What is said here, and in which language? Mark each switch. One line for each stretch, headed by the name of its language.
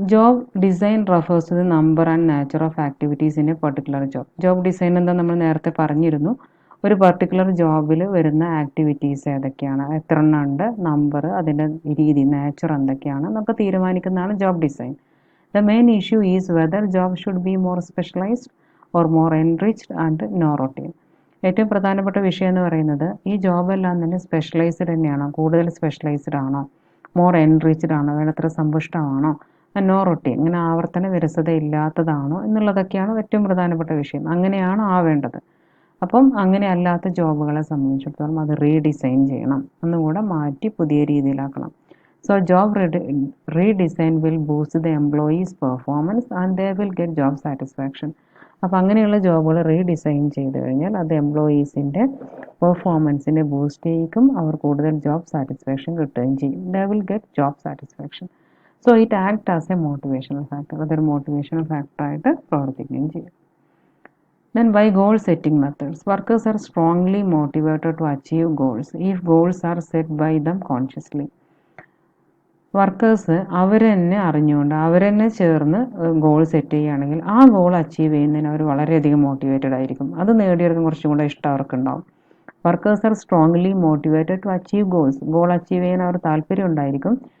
English: Job design refers to the number and nature of activities in a particular job.
Malayalam: Job design എന്താ നമ്മൾ നേരത്തെ പറഞ്ഞിരുന്നു. ഒരു particular ജോബിൽ വരുന്ന ആക്ടിവിറ്റീസ് ഏതൊക്കെയാണ്, എത്ര എണ്ണം ഉണ്ട്, നമ്പർ, അതിൻ്റെ രീതി, നേച്ചർ എന്തൊക്കെയാണ് എന്നൊക്കെ തീരുമാനിക്കുന്നതാണ് job design.
English: The main issue is whether job should be more specialized or more enriched and no routine.
Malayalam: ഏറ്റവും പ്രധാനപ്പെട്ട വിഷയം എന്ന് പറയുന്നത് ഈ ജോബെല്ലാം തന്നെ സ്പെഷ്യലൈസ്ഡ് തന്നെയാണോ, കൂടുതൽ സ്പെഷ്യലൈസ്ഡ് ആണോ, മോർ എൻറിച്ച്ഡ് ആണോ, വേണ്ടത്ര സമ്പുഷ്ടമാണോ, നോ റൊട്ടീൻ, ഇങ്ങനെ ആവർത്തന വിരസത ഇല്ലാത്തതാണോ എന്നുള്ളതൊക്കെയാണ് ഏറ്റവും പ്രധാനപ്പെട്ട വിഷയം. അങ്ങനെയാണോ ആവേണ്ടത്. അപ്പം അങ്ങനെ അല്ലാത്ത ജോബുകളെ സംബന്ധിച്ചിടത്തോളം അത് റീഡിസൈൻ ചെയ്യണം, ഒന്നുകൂടെ മാറ്റി പുതിയ രീതിയിലാക്കണം.
English: So job redesign will boost the employees' performance and they will get job satisfaction.
Malayalam: അപ്പോൾ അങ്ങനെയുള്ള ജോബുകൾ റീഡിസൈൻ ചെയ്ത് കഴിഞ്ഞാൽ അത് എംപ്ലോയീസിൻ്റെ പെർഫോമൻസിനെ ബൂസ്റ്റ് ചെയ്യിക്കും, അവർ കൂടുതൽ ജോബ് സാറ്റിസ്ഫാക്ഷൻ കിട്ടുകയും ചെയ്യും.
English: They will get job satisfaction. So it act as a motivational factor,
Malayalam: അതൊരു മോട്ടിവേഷണൽ ഫാക്ടറായിട്ട് പ്രവർത്തിക്കുകയും ചെയ്യും.
English: Then by goal setting methods, workers are strongly motivated to achieve goals if goals are set by them consciously.
Malayalam: Workers അവർ തന്നെ അറിഞ്ഞുകൊണ്ട് അവർ തന്നെ ചേർന്ന് goal set ചെയ്യുകയാണെങ്കിൽ ആ goal achieve ചെയ്യുന്നതിന് അവർ വളരെയധികം മോട്ടിവേറ്റഡ് ആയിരിക്കും. അത് നേടിയെടുക്കാൻ കുറച്ചും കൂടെ ഇഷ്ടം അവർക്കുണ്ടാവും.
English: workers are strongly motivated to achieve goals,
Malayalam: goal achieve ചെയ്യാൻ അവർ താല്പര്യം ഉണ്ടായിരിക്കും.